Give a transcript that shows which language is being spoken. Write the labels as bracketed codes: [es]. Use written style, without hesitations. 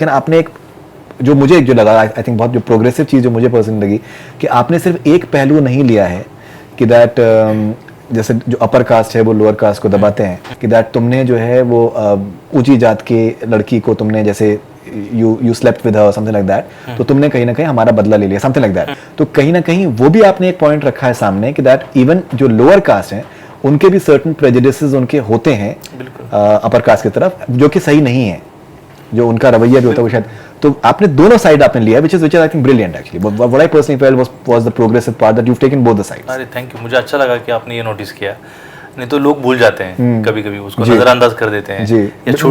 [hi] लेकिन आपने एक जो मुझे जो लगा, आई थिंक बहुत जो प्रोग्रेसिव चीज़ जो मुझे पर्सनली लगी, कि आपने सिर्फ एक पहलू नहीं लिया है कि दैट जैसे जो अपर कास्ट है वो लोअर कास्ट को दबाते हैं, कि दैट तुमने जो है वो ऊंची जात के लड़की को तुमने जैसे [en] you slept with her something like that, [hi] तो तुमने कहीं ना कहीं हमारा बदला ले लिया, समथिंग लाइक दैट. तो कहीं ना कहीं वो भी आपने एक पॉइंट रखा है सामने कि दैट इवन जो लोअर कास्ट हैं उनके भी सर्टन प्रेजुडिसेस उनके होते हैं अपर कास्ट की तरफ, जो कि सही नहीं है, जो उनका रवैया भी होता है वो शायद. तो आपने दोनों साइड आपने लिया, [en] which is I think brilliant actually. What I personally felt was the progressive part that you've taken both the sides. [hi] अरे थैंक यू, मुझे अच्छा लगा कि आपने ये नोटिस किया. नहीं तो लोग भूल जाते हैं कभी-कभी, उसको नजरअंदाज कर देते हैं या छूट